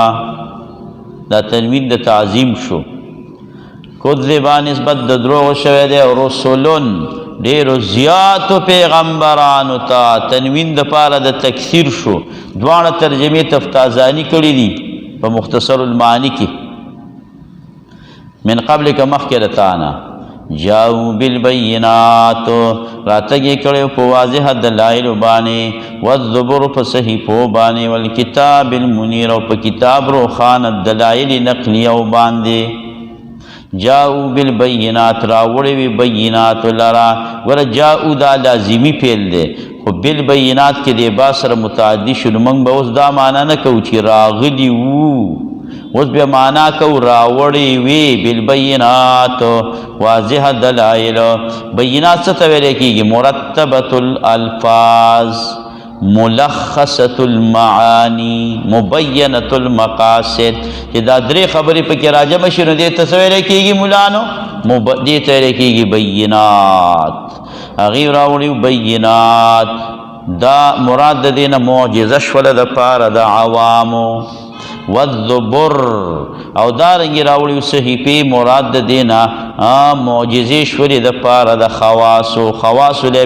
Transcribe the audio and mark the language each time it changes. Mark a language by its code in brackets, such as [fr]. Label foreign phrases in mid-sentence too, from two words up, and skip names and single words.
[ps] دا تنوین د تعظیم شو. کذبا نسبت د دروغ شوی دی رسولن ډېرو زیاتو پیغمبرانو ته، تنوین د پاره د تکثیر شو. دواړه ترجمې تفتازانی کړي دي په مختصر المعانی کې. [ar] من قبل [ps] که مخکې د تانه [ar] جاؤ بالبینات [ps] راتګې کړی په واضح دلایل باندې، والزبر په صحیفو باندې، [ar] والکتاب المنیر [ps] او په کتاب روښانه دلایل نقلیو باندې. [ar] جاؤ بالبینات [ps] راوړی وي بینات لرا، ګوره جاؤ دا لازمي فعل دی خو بالبینات کې د با سره متعدي شو. نو موږ به اوس دا معنا نه کوو چې راغلي وو، اوس بیا معنا کو راوړی وی بالبینات واضح دلائل. بینات څه ته ویل کېږي؟ [ar] مرتبة الالفاظ، ملخصة المعانی، مبینة المقاصد. [ps] چې دا درې خبرې پکې راجمع شي نو دې ته څه ویل کېږي مولانو؟ دې ته ویل کېږي بینات. هغې راوړي بینات، دا مراد د دې نه معجزه شوله د پاره د عوامو. والزبر او دارنګې راوړي صحیفې، مراد د دې نه معجزې شولې د پاره د خواصو له